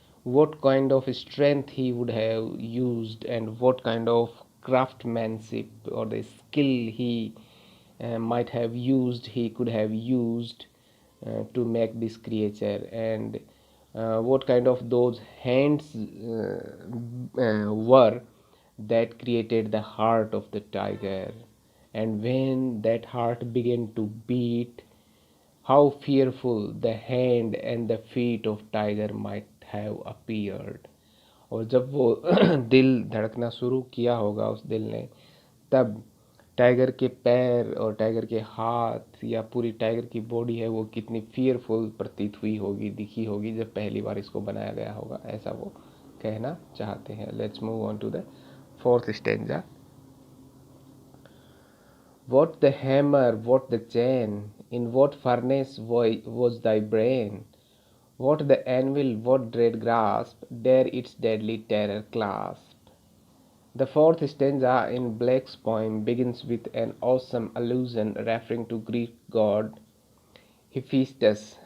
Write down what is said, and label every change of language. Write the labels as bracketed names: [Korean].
[English] What kind of strength he would have used, and what kind of craftsmanship or the skill he might have used, he could have used to make this creature, and what kind of those hands were that created the heart of the tiger. And when that heart began to beat, how fearful the hand and the feet of tiger might have appeared. [Hindi] और जब वो दिल धड़कना शुरू किया होगा उस दिल ने, तब टाइगर के पैर और टाइगर के हाथ या पूरी टाइगर की बॉडी है वो कितनी फियरफुल प्रतीत हुई होगी, दिखी होगी जब पहली बार इसको बनाया गया होगा, ऐसा वो कहना चाहते हैं. [English] Let's move on to the fourth stanza. What the hammer, what the chain, in what furnace was thy brain? What the anvil, what dread grasp, dare its deadly terror clasp? The fourth stanza in Blake's poem begins with an awesome allusion referring to Greek god Hephaestus.